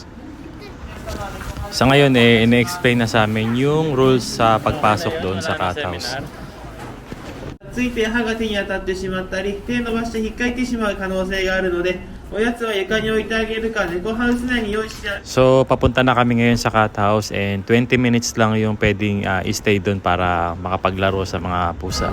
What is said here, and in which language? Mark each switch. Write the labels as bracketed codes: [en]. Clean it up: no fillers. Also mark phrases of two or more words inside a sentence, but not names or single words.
[tl] Sa ngayon ine-explain na sa amin yung rules sa pagpasok doon sa [en] cat house. [ja] ついて歯が手に当たってしまったり手を伸ばして引っかいてしまう可能性があるのでおやつは床に置いてあげるか、猫ハウス内に用意してある。 [tl] So, papunta na kami ngayon sa [en] cat house [tl] and 20 minutes lang yung pwedeng stay doon para makapaglaro sa mga pusa.